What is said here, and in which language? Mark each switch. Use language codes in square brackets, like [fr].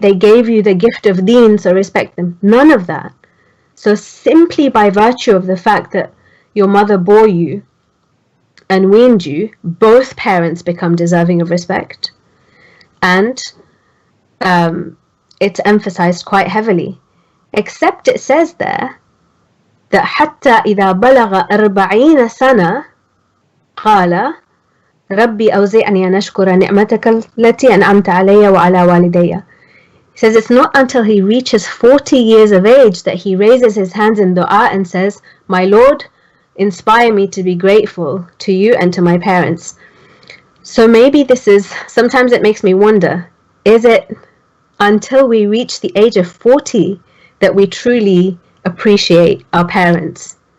[en] They gave you the gift of deen, so respect them. None of that. So simply by virtue of the fact that your mother bore you and weaned you, both parents become deserving of respect. And it's emphasized quite heavily. Except it says there that [ar] حتى إذا بلغ 40 سنة قال ربي أوزعني أن أشكر نعمتك التي أنعمت علي وعلى والدي. [en] He says it's not until he reaches 40 years of age that he raises his hands in dua and says, my Lord, inspire me to be grateful to you and to my parents. So maybe sometimes it makes me wonder, is it until we reach the age of 40 that we truly appreciate our parents?